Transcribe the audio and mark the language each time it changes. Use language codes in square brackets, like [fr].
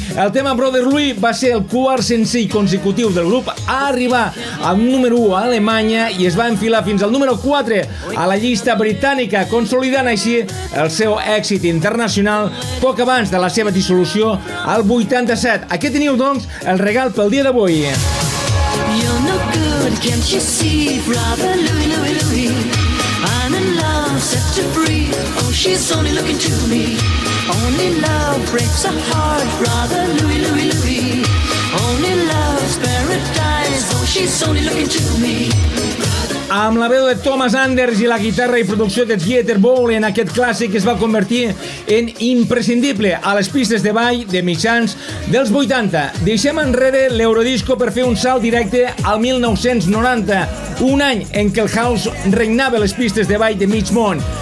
[ca] El tema Brother Louis va ser el quart senzill consecutiu del grup a arribar al número 1 a Alemanya i es va enfilar fins al número 4 a la llista britànica, consolidant així el seu èxit internacional poc abans de la seva dissolució al 87. Aquí teniu, doncs, el regal pel dia d'avui. [en] You're no good, can't you see, brother Louis, Louis, Louis? I'm in love, set to free. Oh, she's only looking to me. Only love breaks a heart, brother Louis, Louis, Louis. Only love's paradise. Oh, she's only looking to me. [ca] Amb la veu de Thomas Anders i la guitarra i producció de Dieter Bohlen, aquest clàssic es va convertir en imprescindible a les pistes de ball de mitjans dels 80. Deixem enrere l'Eurodisco per fer un salt directe al 1990, un any en què el house regnava les pistes de ball de mig món.